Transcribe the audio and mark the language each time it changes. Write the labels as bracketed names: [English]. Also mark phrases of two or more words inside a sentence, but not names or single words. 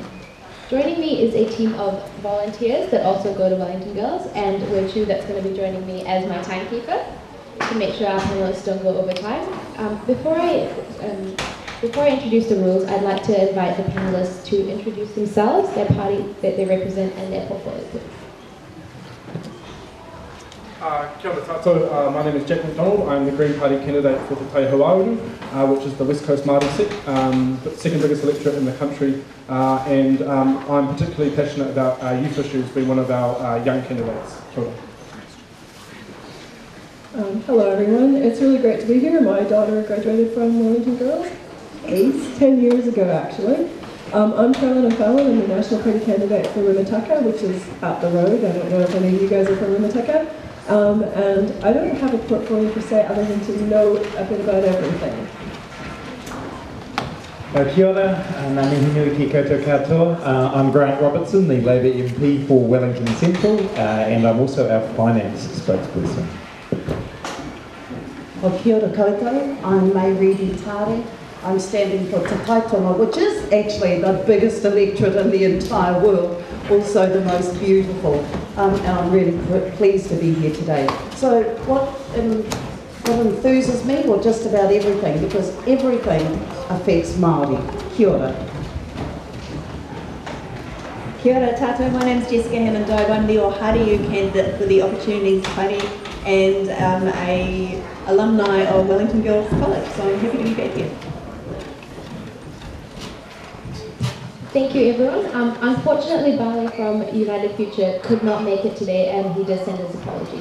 [English] Joining me is a team of volunteers that also go to Wellington Girls, and Wechu that's going to be joining me as my timekeeper to make sure our panelists don't go over time. Before I introduce the rules, I'd like to invite the panelists to introduce themselves, their party that they represent, and their portfolio. [Māori] Kia ora tātou, [English] my name is Jack McDonald. I'm the Green Party candidate for the Aotearoa, which is the West Coast Māori seat, the second biggest electorate in the country, and I'm particularly passionate about youth issues, being one of our young candidates. [Māori] Kia ora. [English] Hello everyone, it's really great to be here. My daughter graduated from Wellington Girls 10 years ago actually. I'm Carolyn, I'm the National Party candidate for Reedy-Taare, which is up the road. I don't know if any of you guys are from Reedy-Taare. And I don't have a portfolio per se other than to know a bit about everything. [Māori] Kia ora, ngā mihi nui ki koutou katoa. [English] I'm Grant Robertson, the Labour MP for Wellington Central, and I'm also our finance spokesperson. [Māori] Kia ora koutou, [English] I'm Reedy-Taare. I'm standing for Te Kaitonga, which is actually the biggest electorate in the entire world, also the most beautiful, and I'm really pleased to be here today. So what enthuses me? Well, just about everything, because everything affects Māori. [Māori] Kia ora. Kia ora tātou, [English] my name is Jessica Hammond Doube. I'm the Ohariu candidate for the Opportunities Party and a alumni of Wellington Girls College, so I'm happy to be back here. Thank you everyone. Unfortunately, Bali from United Future could not make it today and he does send his apologies.